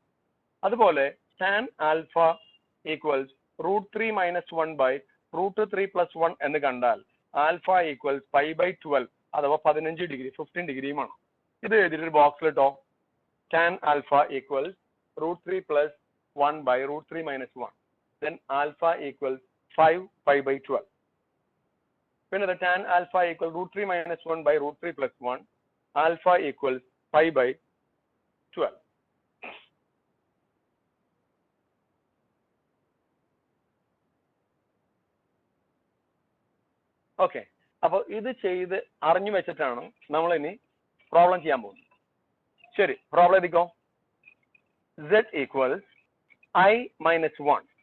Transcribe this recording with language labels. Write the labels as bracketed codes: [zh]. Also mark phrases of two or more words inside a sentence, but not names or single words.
[ml] അതുപോലെ tan ആൽഫ = √3 - 1/√3 + 1 എന്ന് കണ്ടാൽ ആൽഫ = pi/12 അഥവാ 15 ഡിഗ്രി, 15 ഡിഗ്രിയുമാണ്. ഇത് എഴുതിയിട്ട് ബോക്സിൽ ഇട്ടോ. tan ആൽഫ = √3 + 1/√3 - 1, [en] then alpha [ml] = 5 pi/12. പിന്നെ [en] tan alpha [ml] = √3 - 1/√3 + 1, alpha = pi/12. ഓക്കെ, അപ്പോൾ ഇത് ചെയ്ത് അറിഞ്ഞു വെച്ചിട്ടാണ് നമ്മൾ ഇനി പ്രോബ്ലം ചെയ്യാൻ പോകുന്നത്. ശരി, പ്രോബ്ലം എഴുതിക്കോ. z = I - 1.